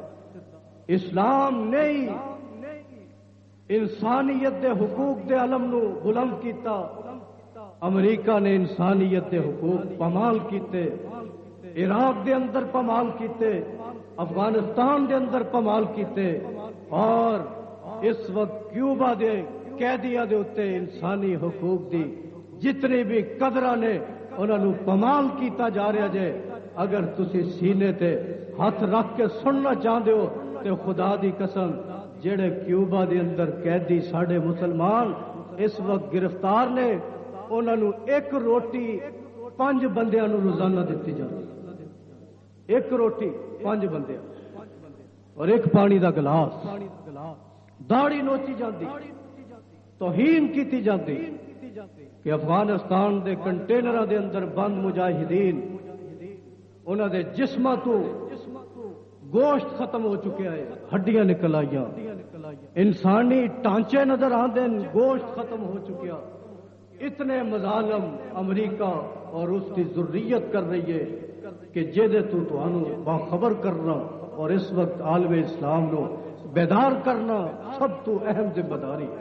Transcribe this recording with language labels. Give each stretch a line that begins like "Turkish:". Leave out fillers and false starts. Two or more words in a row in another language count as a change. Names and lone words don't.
Punjabi: اسلام نہیں انسانیت دے حقوق دے علم نو بلند کیتا، امریکہ نے انسانیت دے حقوق پامال کیتے، عراق دے اندر پامال کیتے، افغانستان دے اندر پامال کیتے اور اس وقت کیوبا دے قیدیاں دے اتے انسانی حقوق دی جتنی بھی قدرہ نے انہوں نے پامال کیتا جا رہا جے. اگر تسی سینے تے ہاتھ رکھ کے سننا چاہتے ہو تو خدا دی قسم جڑے کیوبا دے اندر قیدی ساڈے مسلمان اس وقت گرفتار نے انہوں نے ایک روٹی 5 بندیاں نوں روزانہ دتی جاتی، ایک روٹی 5 بندیاں اور ایک پانی دا گلاس، داڑھی نوچی جاتی، توہین کیتی جاتی کہ افغانستان دے کنٹینراں دے اندر بند مجاہدین انہاں دے جسماں تو گوشت ختم ہو چکیا ہے، ہڈیاں نکل آئیاں، انسانی ڈھانچے نظر آندے، گوشت ختم ہو چکیا۔
Urdu: اتنے مظالم امریکہ اور اس کی ذریت کر رہی ہے
Punjabi: کہ جہدے تو تانوں باخبر کرنا اور اس وقت عالم اسلام نو بیدار کرنا سب تو اہم ذمہ داری ہے۔